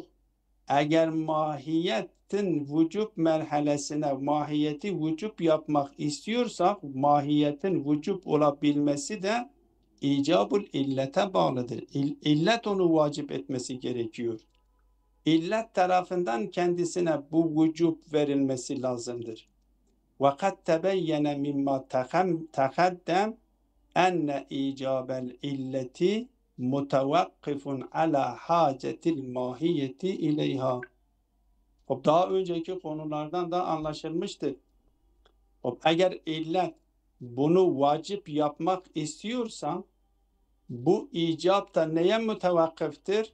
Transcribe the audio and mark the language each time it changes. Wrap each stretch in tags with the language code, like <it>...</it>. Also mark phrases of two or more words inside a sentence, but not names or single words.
<tr>Eğer mahiyetin vücub merhalesine mahiyeti vücub yapmak istiyorsak mahiyetin vücub olabilmesi de icabul illete bağlıdır. İllet onu vacip etmesi gerekiyor. İllet tarafından kendisine bu vücub verilmesi lazımdır.</tr> <ar>وَقَدْ تَبَيَّنَ مِمَّا تَقَدَّمْ اَنَّ اِعْجَابَ الْاِلَّةِ متوقف على حاجة الماهية إليها.</ar> <tr>Daha önceki konulardan da anlaşılmıştır. Eğer illet bunu vacip yapmak istiyorsa bu icap da neye mutevakkıftır?</tr>